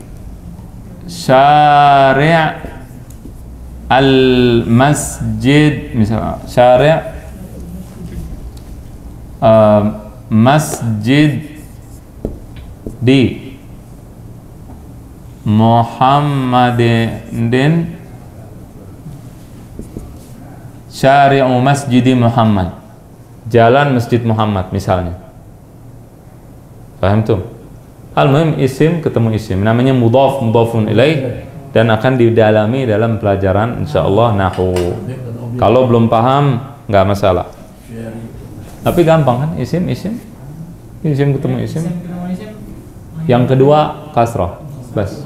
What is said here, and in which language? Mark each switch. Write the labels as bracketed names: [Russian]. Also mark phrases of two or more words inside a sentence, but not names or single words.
[Arabic] شارع المسجد, [Indonesian] misalnya [Arabic] شارع مسجد [Indonesian] di Muhammadin, [Arabic] شارع مسجد محمد, [Indonesian] jalan masjid Muhammad misalnya. Paham tuh? Al-muhim isim ketemu isim, namanya mudhaf, [Arabic] مضاف إليه, [Indonesian] dan akan didalami dalam pelajaran insyaallah nahwu. Kalau belum paham nggak masalah. Tapi gampang kan, isim ketemu isim. Yang kedua kasrah, bas.